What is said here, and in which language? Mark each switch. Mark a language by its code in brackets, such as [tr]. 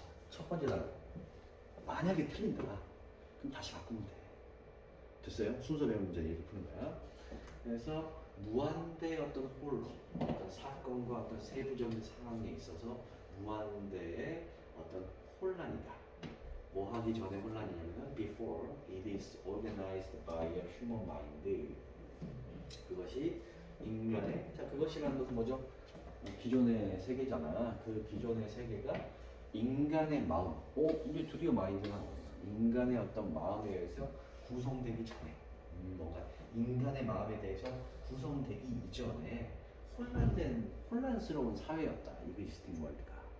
[ko] 첫 번째 단어. 만약에 틀린다. 그럼 다시 바꾸면 돼. 됐어요? 순서 배운 문제 이렇게 푸는 거야. 그래서 무한대의 어떤 홀로 어떤 사건과 어떤 세부적인 상황에 있어서 무한대의 어떤 혼란이다. 뭐 하기 전에 혼란이냐면 [en] before it is organized by a human mind. [ko] 그것이 인간의 자 그것이라는 것은 뭐죠? 기존의 세계잖아. 그 기존의 세계가 인간의 마음. 이게 드디어 마인드가 나온다. 인간의 어떤 마음에 의해서 구성되기 전에 뭔가 인간의 마음에 대해서 구성되기 이전에 혼란스러운 사회였다. 이 그리스틴 월드가.